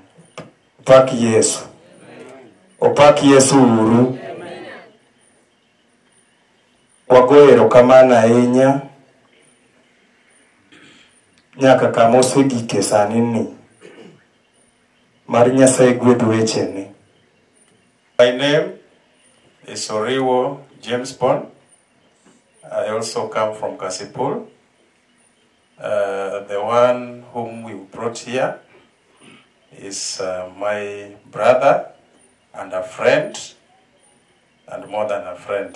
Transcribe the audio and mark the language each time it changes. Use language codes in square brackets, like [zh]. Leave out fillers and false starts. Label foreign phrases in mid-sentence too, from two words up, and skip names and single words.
[luo] Opak Yesu. Opak Yesu uru. Wago erokamano ahinya nyaka kama osegike sani ni mar Nyasaye gwedh wechene. [en] My name is Oriwo James Pond. I also come from Kasipul. The one whom we brought here is my brother and a friend, and more than a friend.